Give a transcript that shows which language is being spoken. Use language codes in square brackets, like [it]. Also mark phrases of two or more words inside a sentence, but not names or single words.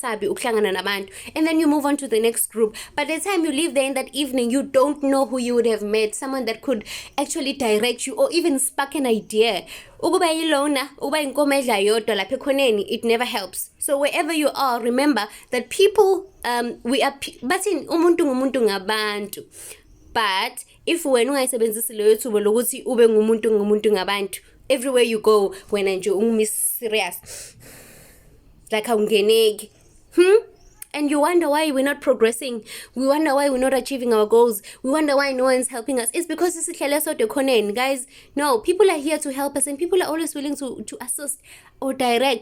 [en] And then you move on to the next group. By the time you leave there in that evening, you don't know who you would have met. Someone that could actually direct you or even spark an idea. It never helps. So wherever you are, remember that people, we are, but in [zu] umuntu ngabantu. [en] But if when [zu] ungayisebenzisi leyo thuba lokuthi ube ngumuntu ngabantu, [en] everywhere you go, when [zu] nje ungumi [en] serious, like aungeneki, and you wonder why we're not progressing. We wonder why we're not achieving our goals. We wonder why no one's helping us. It's because it's guys. No, people are here to help us, and people are always willing to assist or direct.